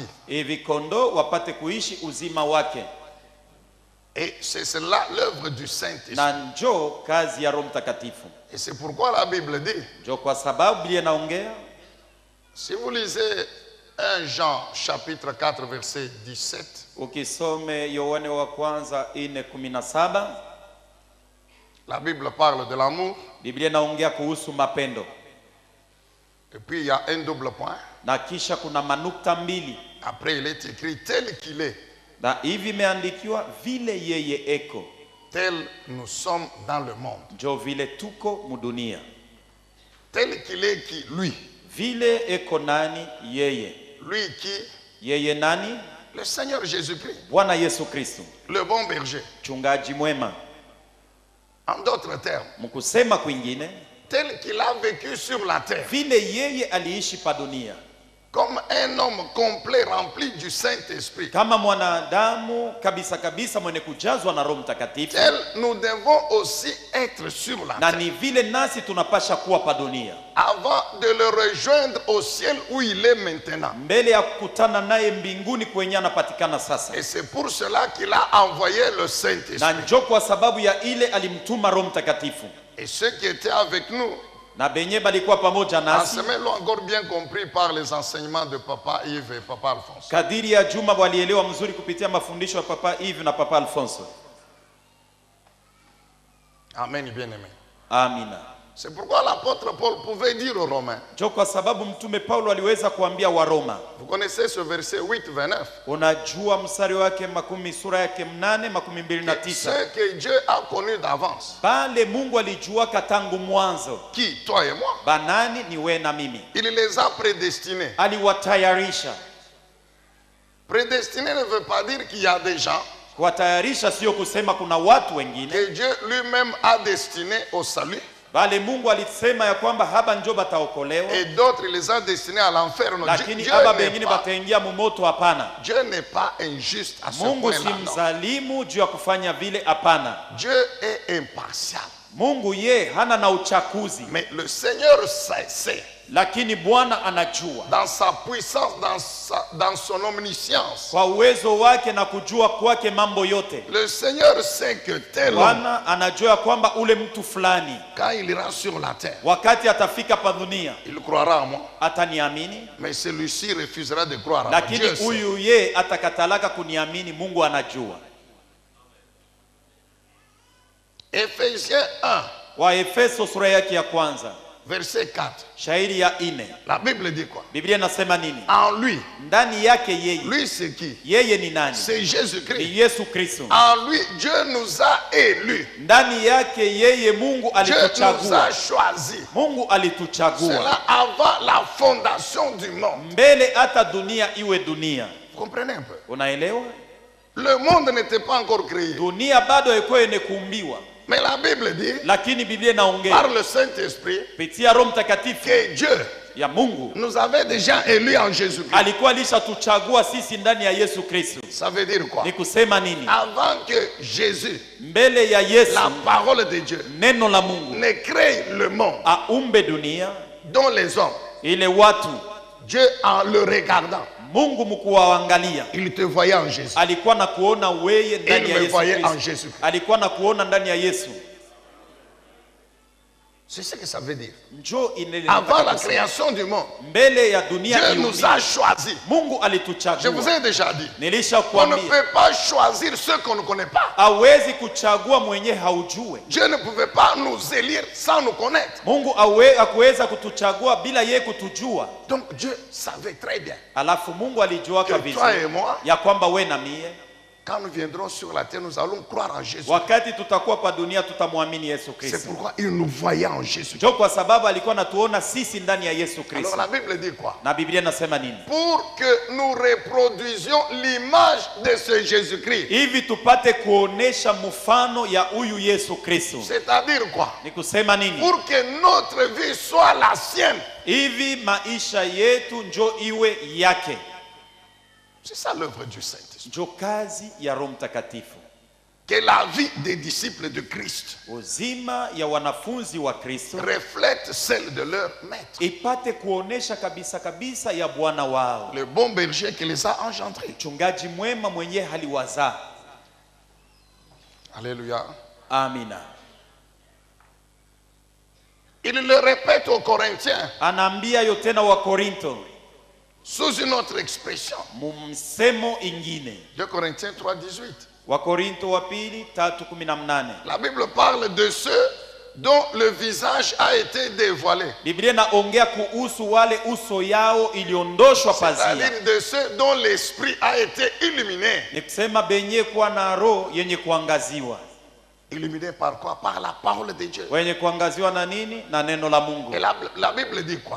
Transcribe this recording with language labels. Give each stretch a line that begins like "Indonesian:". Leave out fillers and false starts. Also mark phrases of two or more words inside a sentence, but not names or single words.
Swahili: hivi kondoo wapate kuishi uzima wake.
French: Et c'est cela l'œuvre du Saint-Esprit.
Swahili: Na njo kazi ya Roho Mtakatifu.
French: Et c'est pourquoi la Bible dit,
Swahili: Jo kwa sababu Biblia inaongea,
French: si vous lisez 1 Jean chapitre 4 verset 17,
Swahili: ukisome Yohane wa kwanza 4:17,
French: la Bible parle de l'amour.
Swahili: Biblia inaongea kuhusu mapendo.
French: Et puis il y a un double point.
Swahili: Na kisha kuna manukta mbili.
French: Après il est écrit tel qu'il est,
Swahili: Na hivi imeandikiwa vile yeye eko,
French: tel nous sommes dans le monde.
Swahili: njo vile tuko mudunia.
French: Tel qu'il est qui? Lui.
Swahili: Vile eko nani? Yeye.
French: Lui qui?
Swahili: Yeye nani?
French: Le Seigneur Jésus-Christ.
Swahili: Bwana Yesu Kristo,
French: Le bon berger.
Swahili: mchungaji mwema.
French: En d'autres termes,
Swahili: Mkusema kwingine,
French: tel qu'il a vécu sur la terre,
Swahili: vile yeye aliishi pa dunia
French: comme un homme complet rempli du Saint-Esprit,
Swahili: kama mwanadamu kabisa kabisa mwenye kujazwa na Roho Mtakatifu,
French: tel nous devons aussi être sur la
Swahili: na
French: terre,
Swahili: ni vile nasi tunapasha kuwa pa dunia
French: avant de le rejoindre au ciel où il est maintenant.
Swahili: mbele ya kukutana naye mbinguni kwenye anapatikana sasa.
French: Et c'est pour cela qu'il a envoyé le
Swahili: Na
French: Saint-Esprit.
Swahili: njo kwa sababu ya ile alimtuma Roho Mtakatifu,
French: Et ceux qui étaient avec nous
Swahili: na benye balikuwa pamoja
French: en
Swahili: nasi
French: semaine l'ont encore bien compris par les enseignements de Papa Yves et Papa Alphonse.
Swahili: kadiri ya juma walielewa mzuri kupitia mafundisho ya Papa Yves na Papa Alfonso.
French: Amen, bien-aimé.
Swahili: Amina.
French: C'est pourquoi l'apôtre Paul pouvait dire aux Romains,
Swahili: Ndio kwa sababu mtume Paulo aliweza kuambia Waroma.
French: vous connaissez ce verset 8-29,
Swahili: Unajua mstari wake sura yake 8:29.
French: ce que Dieu a connu d'avance.
Swahili: Pale Mungu alijuaka tangu mwanzo.
French: Qui? Toi et moi.
Swahili: Banani? Ni wewe na mimi.
French: Il les a prédestinés.
Swahili: Aliwatayarisha.
French: Prédestiné ne veut pas dire qu'il y a des gens
Swahili: Kuwatayarisha sio kusema kuna watu wengine,
French: que Dieu lui-même a destinés au salut
Swahili: bali Mungu alisema ya kwamba haba njo bataokolewa,
French: et d'autres il les a destinés à l'enfer. Non,
Swahili: lakini haba bengine
French: pas,
Swahili: bataingia mumoto. Hapana,
French: Dieu n'est pas injuste à ce
Swahili: Mungu si
French: point-là. Non.
Swahili: mzalimu juu ya kufanya vile. Hapana,
French: Dieu est impartial.
Swahili: Mungu ye hana na uchakuzi,
French: Mais le Seigneur sait,
Swahili: lakini Bwana anajua
French: dans sa puissance, dans son omniscience.
Swahili: kwa uwezo wake na kujua kwake mambo yote.
French: Le Seigneur sait que tel homme,
Swahili: Bwana anajua kwamba ule mtu fulani
French: quand il ira sur la terre,
Swahili: wakati atafika pa dunia
French: il croira en moi.
Swahili: ataniamini,
French: Mais celui-ci refusera de croire en moi.
Swahili: lakini
French: Dieu sait.
Swahili: huyu ye atakatalaka kuniamini. Mungu anajua.
French: Ephésiens 1,
Swahili: Waefeso sura yake ya kwanza
French: verset 4.
Swahili: shairi ya 4,
French: La Bible dit quoi?
Swahili: Biblia inasema nini?
French: En lui.
Swahili: Ndani yake yeye.
French: Lui, c'est qui?
Swahili: Yeye ni nani?
French: C'est
Swahili: Ni
French: Jésus-Christ.
Swahili: Yesu Kristo.
French: En lui, Dieu nous a élus.
Swahili: Ndani yake yeye Mungu
French: Dieu nous
Swahili: alituchagua.
French: a choisis.
Swahili: Mungu alituchagua
French: Cela avant la fondation du monde.
Swahili: mbele hata dunia iwe dunia.
French: Vous comprenez un peu?
Swahili: Unaelewa?
French: Le monde n'était pas encore créé.
Swahili: Dunia bado haikuwa kuumbiwa,
French: Mais la Bible dit,
Swahili: lakini Biblia
French: par
Swahili: inaongea
French: le Saint-Esprit,
Swahili: kupitia Roho Mtakatifu
French: que Dieu
Swahili: ya Mungu
French: nous avait déjà élus en Jésus-Christ.
Swahili: alikuwa alishatuchagua sisi ndani ya Yesu Kristo.
French: Ça veut dire quoi?
Swahili: Ni kusema nini?
French: Avant que Jésus,
Swahili: Mbele ya Yesu,
French: la parole de Dieu,
Swahili: neno la Mungu
French: ne crée le monde
Swahili: aumbe dunia,
French: dont les hommes,
Swahili: ile watu,
French: Dieu en le regardant,
Swahili: Mungu mkuwaangalia
French: il te voyait en Jésus.
Swahili: alikuwa na kuona weye ndani
French: Il
Swahili: ya
French: me
Swahili: Yesu
French: voyait en
Swahili: Kristo.
French: Jésus.
Swahili: Alikuwa na kuona ndani ya Yesu.
French: C'est ce que ça veut dire.
Swahili: Njoo inele.
French: Avant la création du monde,
Swahili: Mbele ya dunia
French: Dieu nous a choisis.
Swahili: Mungu
French: Je vous
Swahili: alituchagua.
French: ai déjà dit,
Swahili: Nilisha
French: on ne
Swahili: kuambia
French: peut pas choisir ceux qu'on ne connaît pas.
Swahili: hawezi kuchagua mwenye haujue.
French: Dieu ne pouvait pas nous élire sans nous connaître.
Swahili: Mungu hakuweza kutuchagua bila yeye kutujua.
French: Donc Dieu savait très bien
Swahili: Alafu Mungu alijua
French: que
Swahili: kabisa
French: toi et moi,
Swahili: ya kwamba we na mie
French: quand nous viendrons sur la terre, nous allons croire en Jésus.
Swahili: wakati tutakuwa pa dunia tutamwamini Yesu
French: C'est
Swahili: Kristo.
French: pourquoi il nous voyait en Jésus.
Swahili: Ndio kwa sababu alikuwa anatuona sisi ndani ya Yesu
French: Alors
Swahili: Kristo.
French: la Bible dit quoi?
Swahili: Na Biblia inasema nini?
French: Pour que nous reproduisions l'image de ce Jésus-Christ.
Swahili: Hivi tupate kuonesha mfano ya huyu Yesu Kristo.
French: C'est-à-dire quoi?
Swahili: Ni kusema nini?
French: Pour que notre vie soit la sienne.
Swahili: Hivi maisha yetu njo iwe yake.
French: C'est ça l'œuvre du Saint-Esprit.
Swahili: Njo kazi ya Roho Mtakatifu.
French: Que la vie des disciples de Christ
Swahili: Uzima ya wanafunzi wa Kristo
French: reflète celle de leur maître.
Swahili: ipate kuonesha kabisa kabisa ya Bwana wao.
French: Le bon berger qui les a engendrés.
Swahili: Mchungaji mwema mwenye haliwazaa.
French: Alléluia.
Swahili: Amina.
French: Il le répète aux Corinthiens
Swahili: Anaambia yo tena wa Korinto
French: sous une autre expression.
Swahili: mumsemo ingine.
French: 2 Corinthiens 3:18.
Swahili: Wa Korinto wa pili 3:18.
French: La Bible parle de ceux dont le visage a été dévoilé.
Swahili: Biblia inaongea kuhusu wale uso yao iliondoshwa pazia.
French: C'est-à-dire de ceux dont l'esprit a été illuminé.
Swahili: Ni kusema benye kuwa na roho yenye kuangaziwa.
French: Illuminé par quoi? Par la parole de Dieu.
Swahili: Wenye kuangaziwa na nini? Na neno la Mungu.
French: Et la Bible dit quoi?